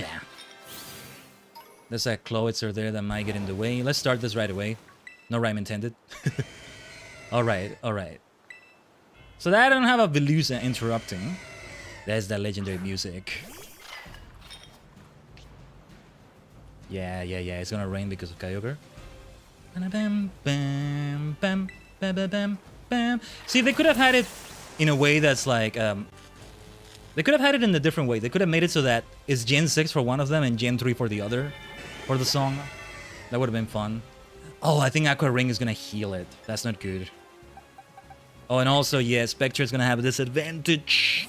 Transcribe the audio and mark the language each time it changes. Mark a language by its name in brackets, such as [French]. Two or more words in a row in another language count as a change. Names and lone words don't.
[English] There's a Cloyster there that might get in the way. Let's start this right away. No rhyme intended. Alright, alright. So that I don't have a Velusa interrupting. That's that legendary music. Yeah, it's gonna rain because of Kyogre. Bam, bam, bam, bam, bam, bam, bam. See, they could have had it in a way that's like... they could have had it in a different way. They could have made it so that it's Gen 6 for one of them and Gen 3 for the other. For the song. That would have been fun. Oh, I think Aqua Ring is gonna heal it. That's not good. Oh, and also, yeah, Spectre is gonna have a disadvantage.